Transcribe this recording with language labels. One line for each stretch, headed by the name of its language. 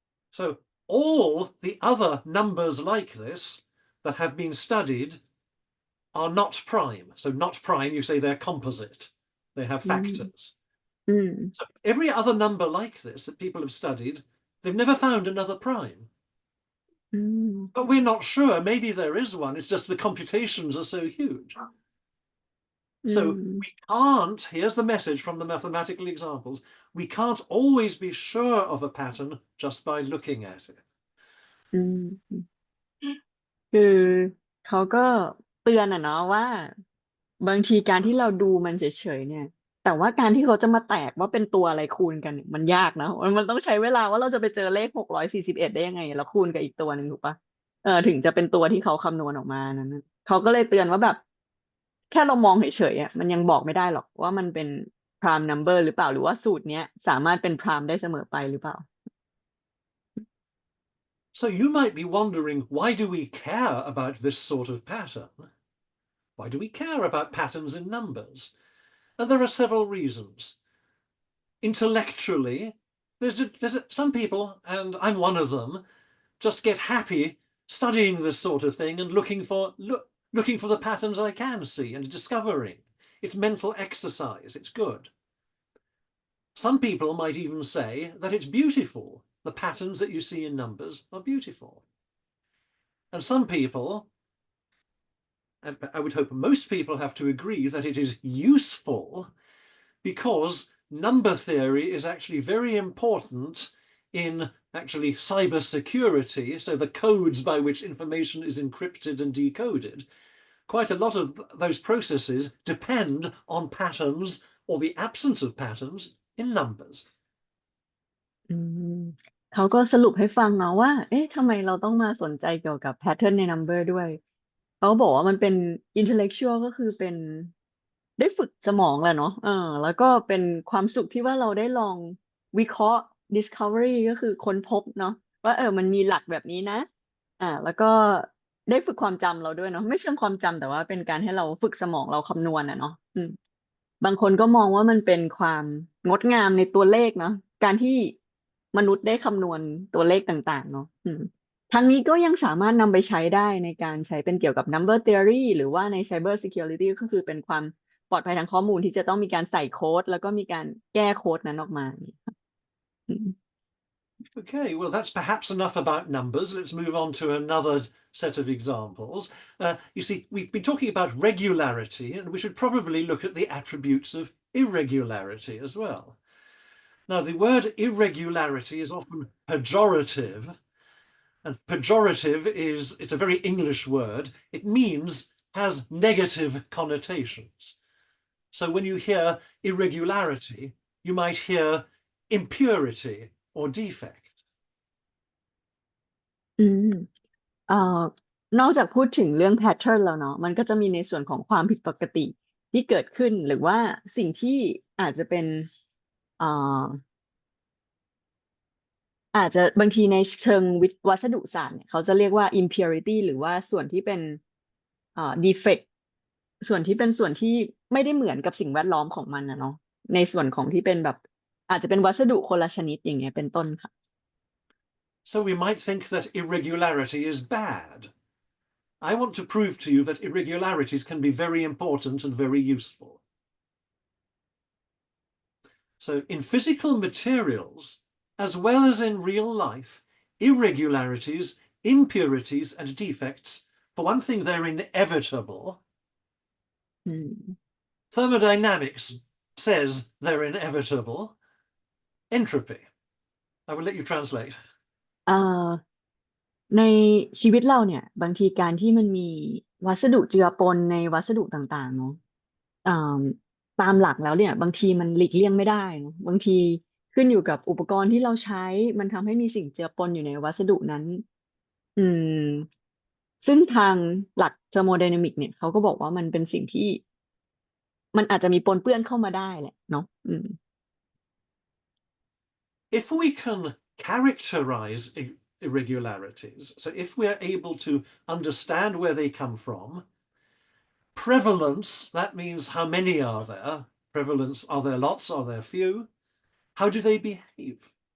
English: So all the other numbers like this that have been studied are not prime. So not prime, you say they're composite. They have อืม factors. อืม So every other number like this that people have studied, they've never found another prime. อืม But we're not sure. Maybe there is one. It's just the computations are so huge. อื So ม we can't, here's the message from the mathematical examples, we can't always be sure of a pattern just by looking at it.
Thai: อืม คือเขาก็เตือนเนาะว่าบางทีการที่เราดูมันเฉยๆเนี่ยแต่ว่าการที่เขาจะมาแตกว่าเป็นตัวอะไรคูณกันเนี่ยมันยากนะมันต้องใช้เวลาว่าเราจะไปเจอเลข641ได้ยังไงแล้วคูณกับอีกตัวหนึ่งถูกปะถึงจะเป็นตัวที่เขาคำนวณออกมานั้นนะเขาก็เลยเตือนว่าแบบแค่เรามองเฉยๆอ่ะมันยังบอกไม่ได้หรอกว่ามันเป็น prime number หรือเปล่าหรือว่าสูตรเนี้ยสามารถเป็น prime ได้เสมอไปหรือเปล่า
English: So you might be wondering, why do we care about this sort of pattern? Why do we care about patterns in numbers? And there are several reasons. Intellectually, some people, and I'm one of them, just get happy studying this sort of thing and looking for the patterns I can see and discovering. It's mental exercise. It's good. Some people might even say that it's beautiful. The patterns that you see in numbers are beautiful. And some people, and I would hope most people, have to agree that it is useful because number theory is actually very important in actually cybersecurity, so the codes by which information is encrypted and decoded. Quite a lot of those processes depend on patterns or the absence of patterns in numbers.
Thai: อืมเขาก็สรุปให้ฟังเนาะว่าเอ๊ะทำไมเราต้องมาสนใจเกี่ยวกับแพทเทิร์นใน number ด้วยเขาบอกว่ามันเป็น intellectual ก็คือเป็นได้ฝึกสมองแหละเนาะแล้วก็เป็นความสุขที่ว่าเราได้ลองวิเคราะห์ discovery ก็คือค้นพบเนาะว่ามันมีหลักแบบนี้นะแล้วก็ได้ฝึกความจำเราด้วยเนาะไม่เชิงความจำแต่ว่าเป็นการให้เราฝึกสมองเราคำนวณเนาะ บางคนก็มองว่ามันเป็นความงดงามในตัวเลขเนาะการที่มนุษย์ได้คำนวณตัวเลขต่างๆเนาะทั้งนี้ก็ยังสามารถนำไปใช้ได้ในการใช้เป็นเกี่ยวกับ number theory หรือว่าใน cyber security ก็คือเป็นความปลอดภัยทางข้อมูลที่จะต้องมีการใส่โค้ดแล้วก็มีการแก้โค้ดนั้นออกมาอืม
English: Okay, well, that's perhaps enough about numbers. Let's move on to another set of examples. You see, we've been talking about regularity, and we should probably look at the attributes of irregularity as well. Now, the word irregularity is often pejorative, and pejorative it's a very English word. It means, has negative connotations. So when you hear irregularity, you might hear impurity or defect.
Thai: อืมเอ่อนอกจากพูดถึงเรื่อง pattern แล้วเนาะมันก็จะมีในส่วนของความผิดปกติที่เกิดขึ้นหรือว่าสิ่งที่อาจจะเป็นเอ่อ อาจจะบางทีในเชิงวัสดุศาสตร์เนี่ยเขาจะเรียกว่า impurity หรือว่าส่วนที่เป็นdefect ส่วนที่เป็นส่วนที่ไม่ได้เหมือนกับสิ่งแวดล้อมของมันนะเนาะในส่วนของที่เป็นแบบอาจจะเป็นวัสดุคนละชนิดอย่างเงี้ยเป็นต้นค่ะ
English: So we might think that irregularity is bad. I want to prove to you that irregularities can be very important and very useful. So in physical materials, as well as in real life, irregularities, impurities, and defects, for one thing, they're inevitable. อืม Thermodynamics says they're inevitable. Entropy. I will let you translate.
Thai: เอ่อในชีวิตเราเนี่ยบางทีการที่มันมีวัสดุเจือปนในวัสดุต่างๆเนาะอ่าตามหลักแล้วเนี่ยบางทีมันหลีกเลี่ยงไม่ได้เนอะบางทีขึ้นอยู่กับอุปกรณ์ที่เราใช้มันทำให้มีสิ่งเจือปนอยู่ในวัสดุนั้นอืมซึ่งทางหลักเทอร์โมไดนามิกเนี่ยเขาก็บอกว่ามันเป็นสิ่งที่มันอาจจะมีปนเปื้อนเข้ามาได้แหละเนาะอืม
English: If we can characterize irregularities, so if we're able to understand where they come from, prevalence, that means how many are there? Prevalence, are there lots? Are there few? How do they behave?